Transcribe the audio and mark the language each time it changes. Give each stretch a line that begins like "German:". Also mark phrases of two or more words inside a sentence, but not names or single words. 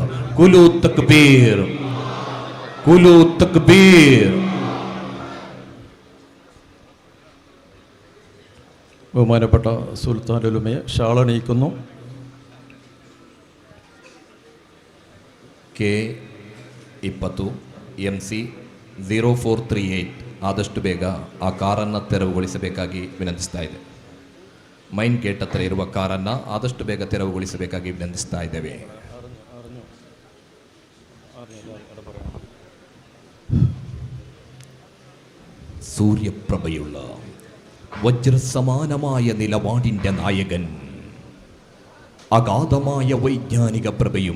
Malayalam: കുലു തക്ബീർ, കുലു തക്ബീർ. ബഹുമാനപ്പെട്ട സുൽത്താൻ ഉലമയെ ഷാളണിയിക്കുന്നു.
Kannada: K20 MC 0438 ಆದಷ್ಟು ಬೇಗ ಆ ಕಾರನ್ನು ತೆರವುಗೊಳಿಸಬೇಕಾಗಿ ವಿನಂತಿಸ್ತಾ ಇದೆ.
English: main gate
Kannada: ಹತ್ರ ಇರುವ ಕಾರನ್ನು ಆದಷ್ಟು ಬೇಗ ತೆರವುಗೊಳಿಸಬೇಕಾಗಿ ವಿನಂತಿಸ್ತಾ ಇದ್ದೇವೆ.
Malayalam: സൂര്യപ്രഭയുള്ള വജ്രസമാനമായ നിലപാടിൻ്റെ നായകൻ, അഗാധമായ വൈജ്ഞാനിക പ്രഭയും